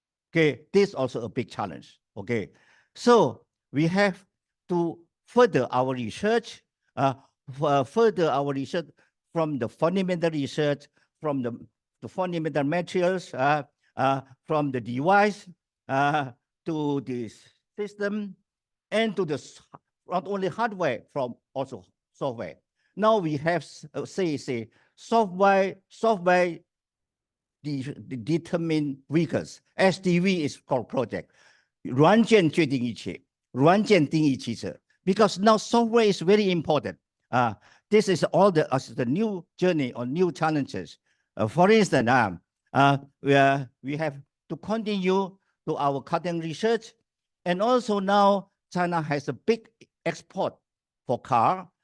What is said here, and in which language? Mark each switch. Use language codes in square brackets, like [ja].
[en] Okay, this is also a big challenge. Okay, so we have to further our research, from the fundamental research, from the fundamental materials, from the device to the system, and to the not only hardware, from also software. Now we have say software determined vehicles. SDV is called project. [zh] 软件决定一切，软件定义汽车。 [en] Because now software is very important. This is all the new journey or new challenges. For instance, we have to continue to our cutting research, and also now China has a big export for car.